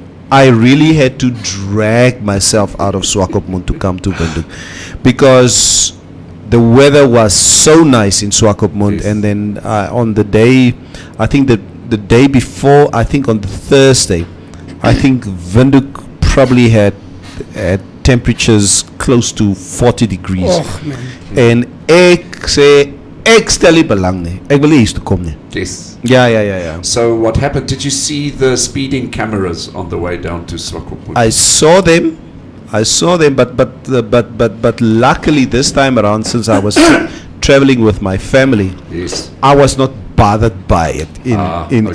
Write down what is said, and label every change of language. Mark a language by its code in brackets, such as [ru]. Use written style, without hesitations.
[en] I really had to drag myself out of Swakopmund to come to Windhoek, because the weather was so nice in Swakopmund. Yes. And then on the day, I think the day before, I think on the Thursday, I think Windhoek probably had temperatures close to 40 degrees. Oh man. [af] En ek stel nie belang nie. Ek wil nie hier toe kom nie. [en] Yes. [af] Ja. [en] So what happened? Did you see the speeding cameras on the way down to Swakopmund? I saw them, but luckily this time around, since I was traveling with my family, Yes. I was not bothered by it in Okay.